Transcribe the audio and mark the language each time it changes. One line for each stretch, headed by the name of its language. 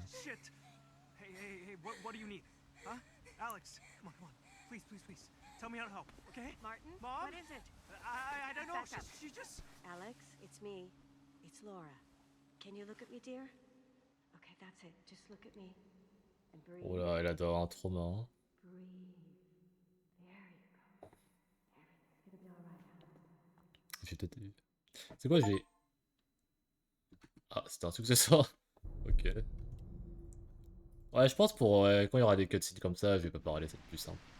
English: Shit. Hey, what do you need? Huh? Alex, come on, come on. Please, please, please. Tell me how to help, okay? Martin? Mom? What is it? I don't know. Back up. She just... Alex, it's me. It's Laura. Can you look at me, dear? Okay, that's it. Just look at me. And breathe.
French: Oh là, elle a dû avoir un trauma. Hein.
English: Breathe. There you go. Everything's gonna be alright, Alex.
French: J'ai peut-être C'est quoi, j'ai... Ah, c'était un successeur. Ok. Ouais, je pense pour quand il y aura des cutscenes comme ça, je vais pas parler, c'est plus simple.